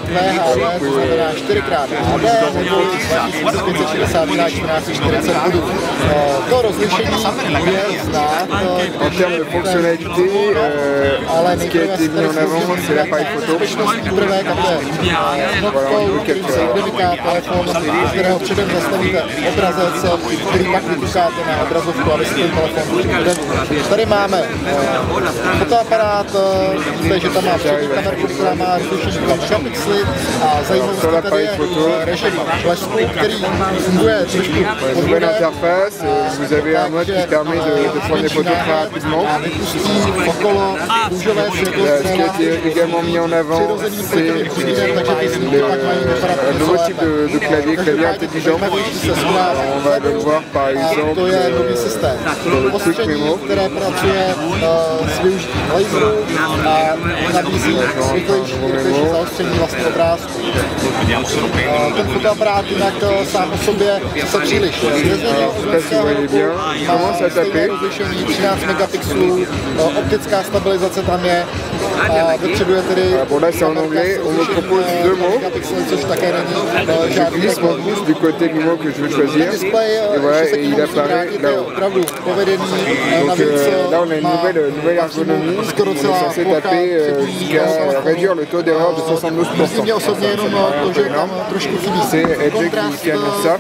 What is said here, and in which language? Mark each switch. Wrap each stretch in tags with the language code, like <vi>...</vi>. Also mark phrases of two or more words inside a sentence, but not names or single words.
<fr>En termes de fonctionnalité, ce qui a été mis en avant, c'est l'appareil photo. Voilà, on peut capturer.</fr> <cs>Tady máme fotoaparát, takže tam má přední kamerku, která má rozlišení 2 megapixely a zajímavostí tady je režim blesku, který funguje trošku</cs> <fr>nouvelle interface, vous avez un mode qui permet de prendre des photos très rapidement.</fr> <cs>okolo růžové světlo,</cs> <fr>Ce qui a été également mis en avant, c'est un nouveau type de clavier intelligent. On va le voir par exemple</fr> <cs>to je nový systém. Ostření, které pracuje s využitím laseru a nabízí rychlejší zaostření vlastního obrázku. Ten fotoaparát jinak sám o sobě se příliš nezměnil. Má stejné rozlišení 13 megapixelů, optická stabilizace tam je a dopředu je tedy což také není žádný</cs> <fr>du côté du mot que je veux choisir. Et voilà, et il apparaît là-haut. Donc là on a une nouvelle ergonomie. on est censé taper jusqu'à réduire le taux d'erreur de 72%. C'est Edge qui annonce ça.</fr>